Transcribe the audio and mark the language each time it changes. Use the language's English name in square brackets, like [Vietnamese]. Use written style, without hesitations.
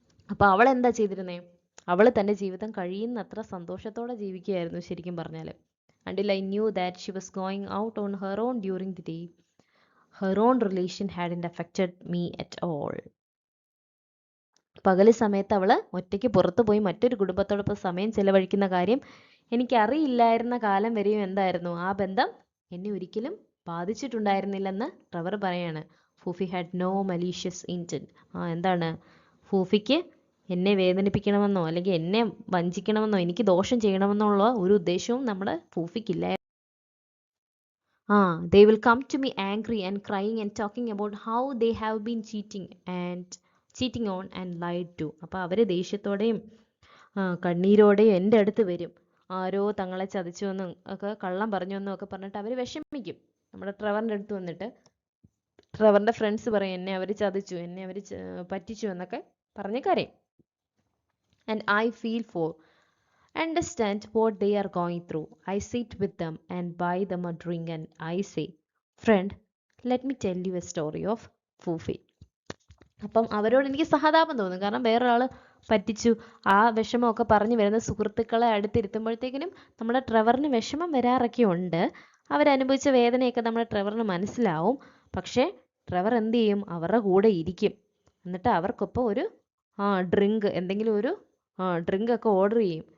[Malayalam] അപ്പോൾ അവൾ എന്താ ചെയ്തിരുന്നേ? അവൾ തൻ്റെ ജീവിതം കഴിയുന്നത്ര സന്തോഷത്തോടെ ജീവിക്കുകയായിരുന്നു ശരിക്കും പറഞ്ഞാൽ. [English] until I knew that she was going out on her own during the day. Her own relation hadn't affected me at all. [Malayalam] പകല് സമയത്ത് അവൾ ഒറ്റയ്ക്ക് പുറത്തു പോയി മറ്റൊരു കുടുംബത്തോടൊപ്പം സമയം ചെലവഴിക്കുന്ന കാര്യം എനിക്കറിയില്ലായിരുന്ന കാലം വരെയും എന്തായിരുന്നു? ആ ബന്ധം എന്നെ ഒരിക്കലും ബാധിച്ചിട്ടുണ്ടായിരുന്നില്ലെന്ന് ട്രെവർ പറയാണ്. [English] Fufi had no malicious intent. [Malayalam] എന്താണ്? ഫൂഫിക്ക് എന്നെ വേദനിപ്പിക്കണമെന്നോ അല്ലെങ്കിൽ എന്നെ വഞ്ചിക്കണമെന്നോ എനിക്ക് ദോഷം ചെയ്യണമെന്നുള്ള ഒരു ഉദ്ദേശവും നമ്മുടെ ഫൂഫിക്കില്ല. [English] They will come to me angry and crying and talking about how they have been cheating on and lied to. [Malayalam] അപ്പോൾ അവർ ദേഷ്യത്തോടെയും കണ്ണീരോടെയും എൻ്റെ അടുത്ത് വരും. ആരോ തങ്ങളെ ചതിച്ചു എന്നും ഒക്കെ കള്ളം പറഞ്ഞു എന്നും ഒക്കെ പറഞ്ഞിട്ട് അവർ വിഷമിക്കും. നമ്മുടെ ട്രെവറിൻ്റെ അടുത്ത് വന്നിട്ട് ട്രെവറിൻ്റെ ഫ്രണ്ട്സ് പറയും, എന്നെ അവർ ചതിച്ചു, എന്നെ അവർ പറ്റിച്ചു എന്നൊക്കെ പറഞ്ഞ് കരയും. [English] And I feel for understand what they are going through. I sit with them and buy them a drink and I say, friend, let me tell you a story of Fufi. [Malayalam] അപ്പം അവരോട് എനിക്ക് സഹതാപം തോന്നും. കാരണം വേറൊരാൾ പറ്റിച്ചു, ആ വിഷമമൊക്കെ പറഞ്ഞു വരുന്ന സുഹൃത്തുക്കളെ അടുത്തിരുത്തുമ്പോഴത്തേക്കിനും നമ്മുടെ ട്രെവറിന് വിഷമം വരാറൊക്കെ ഉണ്ട്. അവരനുഭവിച്ച വേദനയൊക്കെ നമ്മുടെ ട്രെവറിന് മനസ്സിലാവും. പക്ഷേ ട്രെവർ എന്ത് ചെയ്യും? അവരുടെ കൂടെ ഇരിക്കും. എന്നിട്ട് അവർക്കൊപ്പം ഒരു ഡ്രിങ്ക്, എന്തെങ്കിലും ഒരു ഡ്രിങ്ക് ഒക്കെ ഓർഡർ ചെയ്യും.